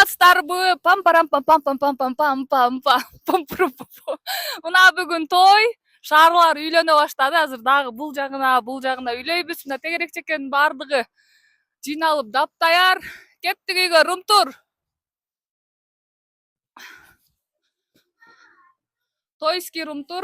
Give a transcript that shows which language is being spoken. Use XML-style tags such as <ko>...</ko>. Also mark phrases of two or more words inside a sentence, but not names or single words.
<ky>тарбы, пам-парам пам-пам-пам-пам-пам-пам-пам. Мына бүгүн той, шаарлар үйлөнө баштады. Азыр дагы бул жагына үйлөйбүз. Мына тегерек чекенин бардыгы жыйналып даптаяр. Кеттик үйгө, Румтур. Тойский Румтур.</ky>